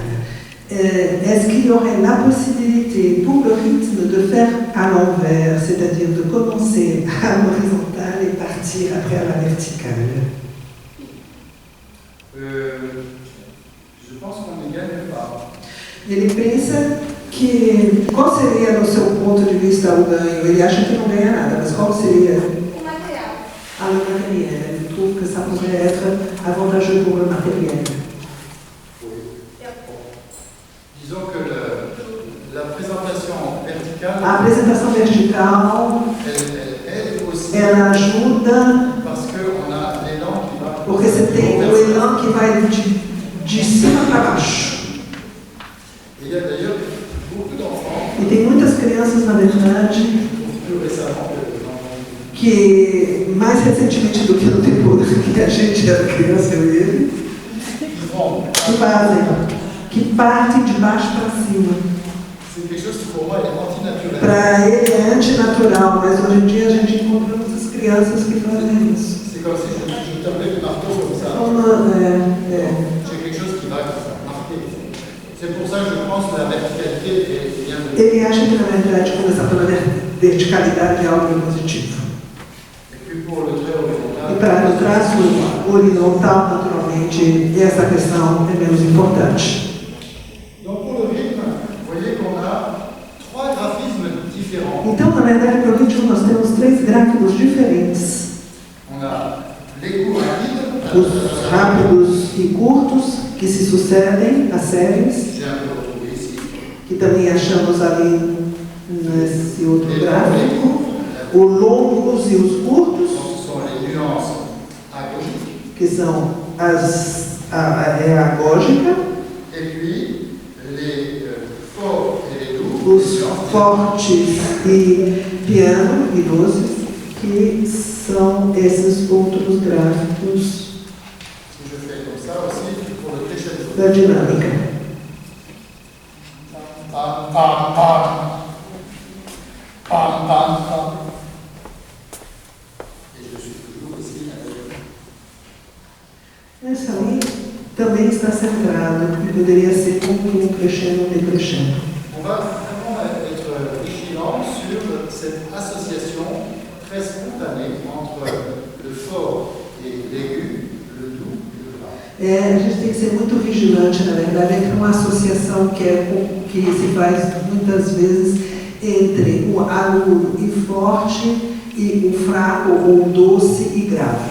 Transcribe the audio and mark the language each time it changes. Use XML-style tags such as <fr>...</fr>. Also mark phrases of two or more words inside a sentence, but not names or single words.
<fr>Est-ce qu'il y aurait la possibilité pour le rythme de faire à l'envers, c'est-à-dire de commencer à l'horizontale et partir après à la verticale? Je pense qu'on n'y gagne pas.</fr> <pt>Ele pensa que, qual seria, no seu ponto de vista, o ganho? Ele acha que não ganha nada, mas qual seria O material.</pt> <fr>le matériel? Il trouve que ça pourrait être avantageux pour le matériel. Disons que la présentation verticale,</fr> <pt>A apresentação vertical,</pt> <fr>elle aussi,</fr> <pt>ela ajuda,</pt> <fr>parce qu'on a l'élan qui va...</fr> <pt>porque você tem o elan que vai de cima para baixo.</pt> <fr>Il y a d'ailleurs beaucoup d'enfants,</fr> <pt>E tem muitas crianças, na verdade,</pt> <fr>plus récemment</fr> <pt>que mais recentemente do que no tempo que a gente era criança, eu e ele,</pt> <fr>qui vont.</fr> <pt>que partem de baixo para cima.</pt> <fr>C'est quelque chose qui pour moi est antinaturel.</fr> <pt>Para ele é antinatural, mas hoje em dia a gente encontra muitas crianças que fazem isso.</pt> <fr>C'est comme si je tapais le marteau comme ça.</fr> <pt>Então,</pt> <fr>J'ai quelque chose qui va marquer. C'est pour ça que je pense que la verticalité est bienvenue.</fr> <pt>ele acha que, na verdade, começar pela verticalidade é algo positivo.</pt> <fr>Et puis pour le trait horizontal,</fr> <pt>E para o traço horizontal, naturalmente, essa questão é menos importante.</pt> <fr>donc pour le rythme, vous voyez qu'on a 3 graphismes différents.</fr> <pt>Então, na verdade, para o ritmo, nós temos 3 gráficos diferentes.</pt> <fr>On a les courts rapides,</fr> <pt>Os rápidos e curtos, que se sucedem, as séries,</pt> <fr>j'ai un peu retrouvé ici.</fr> <pt>que também achamos ali nesse outro</pt> <fr>Et</fr> <pt>gráfico. Os longos e os curtos,</pt> <fr>donc, ce sont les nuances agoniques.</fr> <pt>que são a agógica,</pt> <fr>Et puis les forts et les doux.</fr> <pt>os fortes e piano e doces, que são esses outros gráficos</pt> <fr>Si je fais comme ça aussi, pour le crescendo.</fr> <pt>da dinâmica. Pam, pam, pam. Pam, pam, pam.</pt> <fr>Et je suis toujours ici avec.</fr> <pt>Essa aí também está centrado, que poderia ser como um crescendo e decrescendo.</pt> <fr>On va vraiment être vigilant sur cette association très spontanée entre le fort et l'aigu, le doux et le grave.</fr> <pt>A gente tem que ser muito vigilante, na verdade, entre uma associação que se faz muitas vezes entre o agudo e forte e o fraco ou doce e grave.</pt>